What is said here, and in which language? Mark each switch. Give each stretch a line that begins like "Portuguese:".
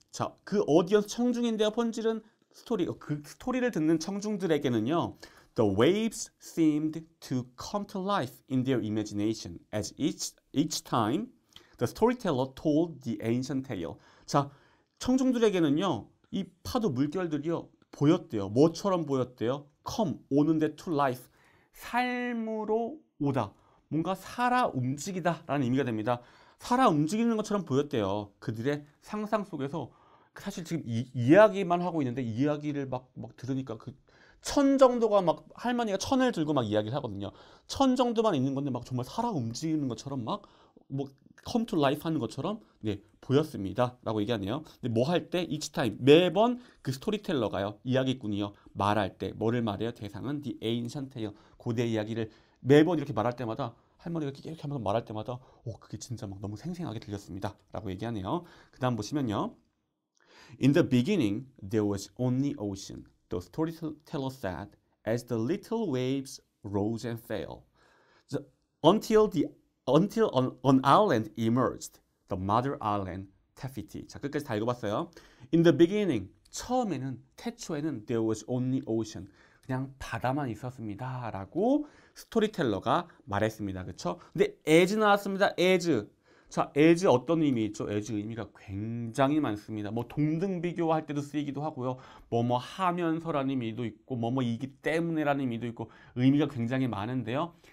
Korean: 자, 그 audience 청중인데요. 본질은 스토리. 그 스토리를 듣는 청중들에게는요.
English: The waves seemed to come to life in their imagination as each time the storyteller told the ancient tale.
Korean: 자, 청중들에게는요. 이 파도 물결들이요. 보였대요. 뭐처럼 보였대요?
English: come,
Korean: 오는데
English: to life.
Korean: 삶으로 오다. 뭔가 살아 움직이다 라는 의미가 됩니다. 살아 움직이는 것처럼 보였대요. 그들의 상상 속에서 사실 지금 이야기만 하고 있는데 이야기를 막 들으니까 그 천 정도가 막 할머니가 천을 들고 막 이야기를 하거든요. 천 정도만 있는 건데 막 정말 살아 움직이는 것처럼 막 뭐
English: come to life
Korean: 하는 것처럼 네, 보였습니다. 라고 얘기하네요. 근데 뭐 할 때
English: each time
Korean: 매번 그 스토리텔러가요. 이야기꾼이요. 말할 때 뭐를 말해요? 대상은
English: the ancient tale
Korean: 고대 이야기를 매번 이렇게 말할 때마다 할머니가 이렇게 하면서 말할 때마다 그게 진짜 막 너무 생생하게 들렸습니다. 라고 얘기하네요. 그 다음 보시면요.
English: In the beginning, there was only ocean. The storyteller said, as the little waves rose and fell, until an island emerged, the mother island, Taffety.
Korean: 자, 끝까지 다 읽어봤어요.
English: In the beginning,
Korean: 처음에는, 태초에는
English: there was only ocean.
Korean: 그냥 바다만 있었습니다. 라고 스토리텔러가 말했습니다. 그쵸? 근데 as 나왔습니다. as. 자, as 어떤 의미 있죠? as 의미가 굉장히 많습니다. 뭐 동등 비교할 때도 쓰이기도 하고요. 뭐뭐 하면서라는 의미도 있고 뭐뭐이기 때문에라는 의미도 있고 의미가 굉장히 많은데요.